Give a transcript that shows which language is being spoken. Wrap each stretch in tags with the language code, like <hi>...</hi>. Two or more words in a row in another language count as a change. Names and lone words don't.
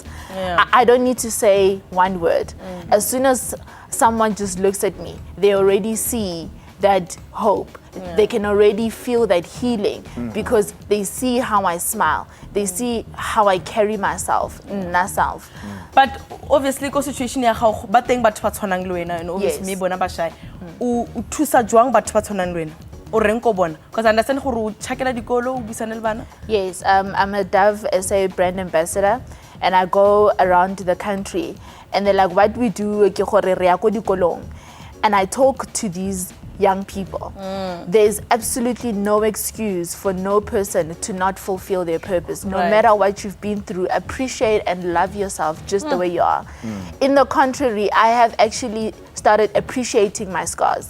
<en>I don't need to say one word. As soon as someone just looks at me, they already see that hope. They can already feel that healing because they see how I smile. They see how I carry myself. But obviously, the situation</en> <nso>ya gago ba teng batho ba tshwanang le wena,</nso> <en>and obviously</en> <nso>me bona ba shy. O thusa jwang batho ba tshwanang le wena? O reng ko bona?</nso> <en>Because I understand</en> <nso>gore o chakela dikolo o busana le bana.</nso> <en>Yes, I'm a Dove SA brand ambassador, and I go around the country. And they're like, what we do,</en> <nso>ke gore re ya ko dikolong.</nso> <en>And I talk to these young people. There's absolutely no excuse for no person to not fulfill their purpose. No matter what you've been through, appreciate and love yourself just the way you are. In the contrary, I have actually started appreciating my scars.</en>